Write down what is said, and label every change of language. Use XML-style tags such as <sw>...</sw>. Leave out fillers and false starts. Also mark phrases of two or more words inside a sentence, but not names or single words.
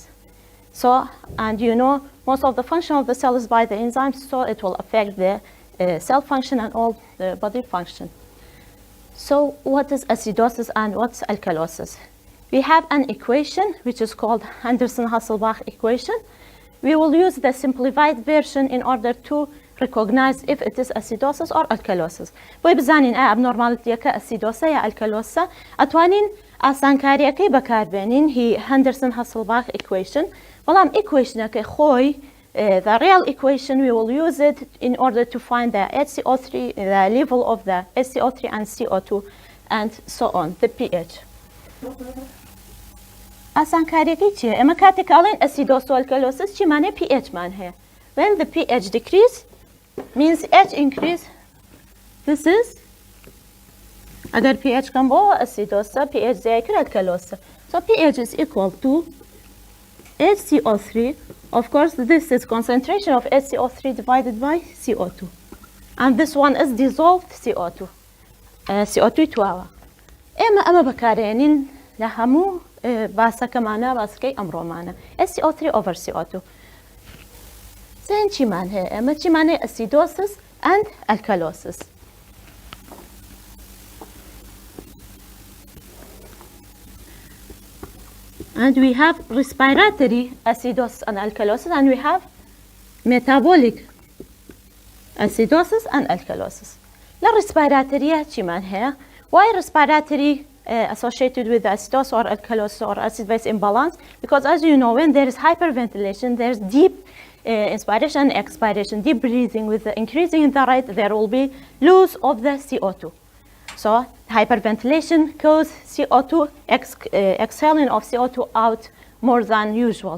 <en>So, and you know, most of the function of the cell is by the enzymes, so it will affect the cell function and all the body function. So what is acidosis and what's alkalosis? We have an equation which is called Henderson-Hasselbalch equation. We will use the simplified version in order to recognize if it is acidosis or alkalosis.</en> <ckb>بۆی بزانین ئایا abnormalityەکە acidosa یا alkalosa ئەتوانین ئاسانکاریەکەی بەکاربێنین هی Henderson-Hasselbalch equation. بەڵام equationەکەی خۆی</ckb> <en>the real equation, we will use it in order to find the HCO3, the level of the HCO3 and CO2, and so on, the pH.</en> <ckb>ئاسانکاریەکەی چییە؟ ئێمە کاتێک ئاڵێن acidosis و alkalosis چی مانای pH مان هەیە؟</ckb> <en>When the pH decrease means H increase. This is</en> <ckb>ئەگەر pH کەم بۆ acidosa, pH زیاتر alkalosa.</ckb> <en>So pH is equal to HCO3. Of course, this is concentration of HCO3 divided by CO2. And this one is dissolved CO2.</en> <ckb>CO2 تووە. ئەمە بەکارێنین لە هەموو باسەکەمانە باسەکەی ئەمڕۆمانە.</ckb> <en>HCO3 over CO2.</en> <ckb>زين چیمان هەیە؟ ئەمە چیمان هەیە</ckb> <en>acidosis and alkalosis. And we have respiratory acidosis and alkalosis, and we have metabolic acidosis and alkalosis. The respiratory</en> <ckb>چیمان هەیە؟</ckb> <en>Why respiratory associated with acidosis or alkalosis or acid-base imbalance? Because as you know, when there is hyperventilation, there's deep inspiration and expiration, deep breathing. With the increasing in the rate, there will be loss of the CO2. So hyperventilation causes CO2 exhaling of CO2 out more than usual.</en>